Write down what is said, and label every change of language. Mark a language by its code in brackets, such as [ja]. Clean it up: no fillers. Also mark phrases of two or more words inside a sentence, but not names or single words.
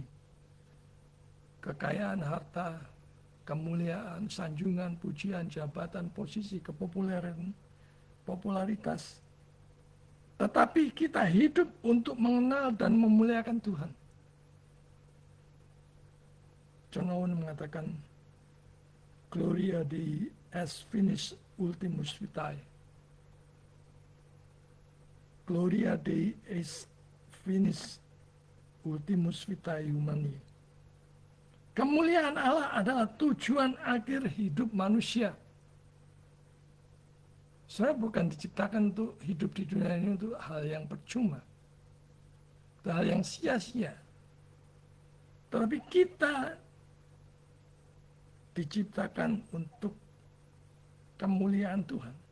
[id] Kekayaan, harta, kemuliaan, sanjungan, pujian, jabatan, posisi, kepopuleran, popularitas. Tetapi kita hidup untuk mengenal dan memuliakan Tuhan. John Owen mengatakan, [la] Gloria Dei est finis ultimus vitae. Gloria Dei est finis ultimus vitae humani. [id] Kemuliaan Allah adalah tujuan akhir hidup manusia. Saya bukan diciptakan untuk hidup di dunia ini untuk hal yang percuma. Hal yang sia-sia. Tetapi kita diciptakan untuk kemuliaan Tuhan.